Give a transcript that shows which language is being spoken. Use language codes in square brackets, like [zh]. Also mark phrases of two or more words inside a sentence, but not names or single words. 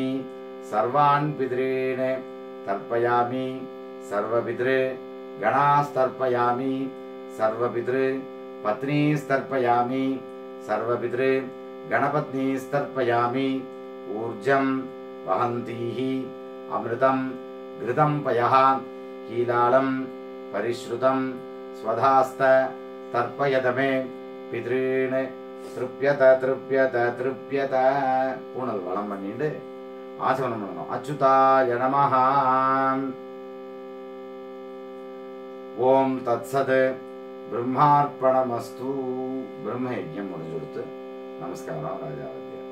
[sa] सर्वान् पितॄन् तर्पयामि. सर्वपितृ गणांस्तर्पयामि. सर्वपितृ पत्नीस्तर्पयामि. सर्वपितृ गणपत्नीस्तर्पयामि. ऊर्जं वहन्तीः अमृतं घृतं पयः कीलालं परिस्रुतं स्वधास्थ तर्पयतमे. पितॄन् तृप्यत तृप्यत तृप्यत. [ta] பூனல் வளம் பண்ணிட்டு ஆசமனம் பண்ணணும். [sa] अच्युताय नमः। ओम् तत्सत्। ब्रह्मार्पणमस्तु. [ta] பிரம்ம யஜ்ஞம் முடிஞ்சு கொடுத்து நமஸ்காரம் ராஜாவுக்கு.